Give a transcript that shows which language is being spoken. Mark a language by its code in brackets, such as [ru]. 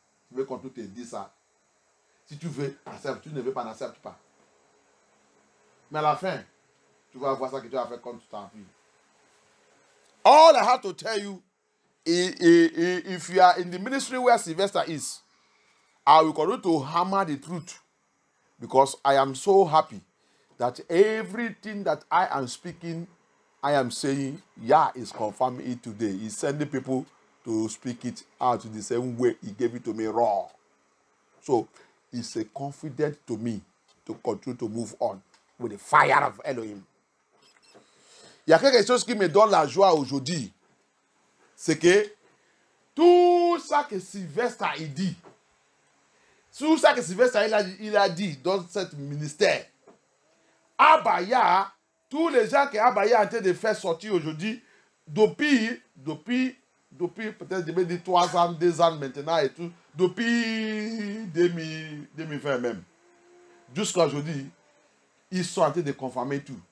[fr] Je veux qu'on te dise ça. Si tu veux, accepte. Tu ne veux pas, n'accepte pas. Mais à la fin, tu vas voir ça que tu vas faire comme tu t'en vis. [en] All I have to tell you, if you are in the ministry where Sylvester is, I will continue to hammer the truth. Because I am so happy that everything that I am speaking, I am saying, Yah is confirming it today. He's sending people to speak it out the same way he gave it to me raw. So, it's a confidence to me to continue to move on with the fire of Elohim. [fr] Il y a quelque chose qui me donne la joie aujourd'hui. C'est que tout ça que Sylvestre il dit, Sur ça que Sylvestre il a dit dans ce ministère. Abaya, tous les gens que Abaya a en train de faire sortir aujourd'hui, depuis peut-être 3 ans, 2 ans maintenant et tout, depuis 2020 même, jusqu'à aujourd'hui, ils sont en train de confirmer tout.